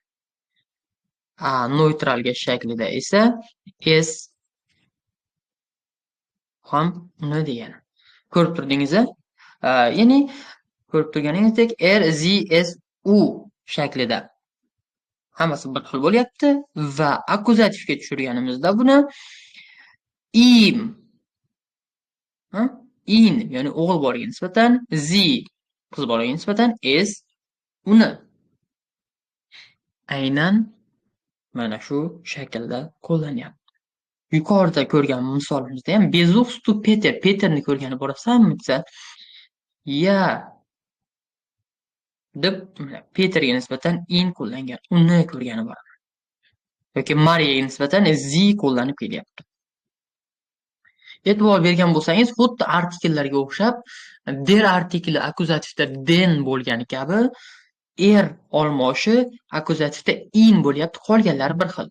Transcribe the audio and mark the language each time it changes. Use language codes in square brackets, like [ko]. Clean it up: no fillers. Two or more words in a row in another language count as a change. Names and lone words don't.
[uz] Neytralga shaklida esa s ham uni degani. Ko'rib turdingiz-a? Ya'ni ko'rib turganingizdek r, z, s, u shaklida hammasi bir xil bo'lyapti va akkuzativga tushirganimizda buni im, in, ya'ni o'g'il bolaga nisbatan, zi qiz bolaga nisbatan, s uni. Aynan mana shu shaklda qo'llanyapti. Yuqorida ko'rgan misolimizda ham [de] besuchst du Peter, [uz] Peterni ko'rgani borasanmi desa, ya deb Peterga nisbatan in qo'llangan, uni ko'rgani boraman. Yoki Mariyaga nisbatan zi qo'llanib kelyapti. E'tibor bergan bo'lsangiz, xuddi artikellarga o'xshab, der artikli akkuzativda den bo'lgani kabi, er olmoshi akkuzativda in bo'lyapti, qolganlari bir xil.